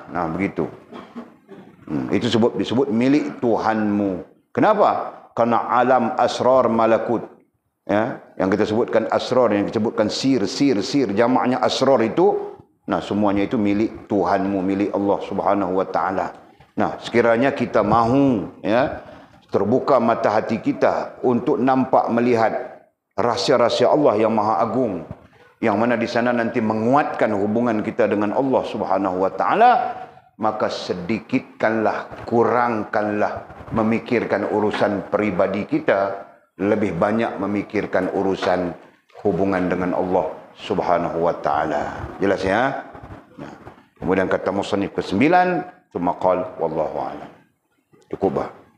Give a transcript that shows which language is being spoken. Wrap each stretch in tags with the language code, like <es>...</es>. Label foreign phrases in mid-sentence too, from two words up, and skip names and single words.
<ms>Nah, begitu. Itu disebut milik Tuhanmu. Kenapa? Karena alam asrar malakut. Ya, yang kita sebutkan asrar, yang kita sebutkan sir, jamaknya asrar itu, nah semuanya itu milik Tuhanmu, milik Allah</ms> <ar>سبحانه وتعالى.</ar> <ms>Nah, sekiranya kita mahu, ya, terbuka mata hati kita untuk nampak melihat rahsia-rahsia Allah yang Maha Agung, yang mana di sana nanti menguatkan hubungan kita dengan Allah</ms> <ar>سبحانه وتعالى,</ar> <ms>maka sedikitkanlah, kurangkanlah memikirkan urusan pribadi kita, lebih banyak memikirkan urusan hubungan dengan Allah</ms> <ar>سبحانه وتعالى.</ar> <ms>Jelas ya? Nah, kemudian kata musannif ke-9,</ms> <ar>ثم قال والله أعلم.</ar> <ms>Cukup bah.</ms>